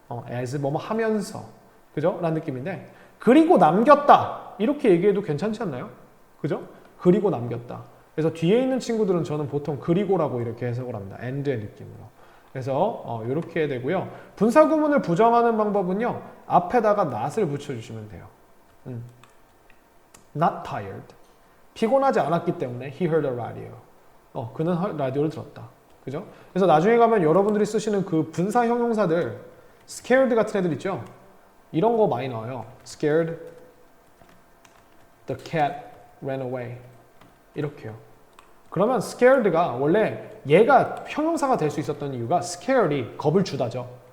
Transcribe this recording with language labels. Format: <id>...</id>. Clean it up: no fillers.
<ko>as 뭐뭐 하면서 그죠? 라는 느낌인데 그리고 남겼다 이렇게 얘기해도 괜찮지 않나요? 그죠? 그리고 남겼다. 그래서 뒤에 있는 친구들은 저는 보통 그리고라고 이렇게 해석을 합니다. and의 느낌으로. 그래서 이렇게 되고요. 분사구문을 부정하는 방법은요. 앞에다가 not을 붙여주시면 돼요.</ko> <en>Not tired.</en> <ko>피곤하지 않았기 때문에</ko> <en>he heard a radio.</en> <ko>그는 라디오를 들었다. 그죠? 그래서 나중에 가면 여러분들이 쓰시는 그 분사 형용사들 scared 같은 애들 있죠? 이런 거 많이 나와요.</ko> <en>scared, the cat ran away.</en> <ko>이렇게요. 그러면 scared가 원래 얘가 형용사가 될 수 있었던 이유가 scared이 겁을 주다죠.</ko>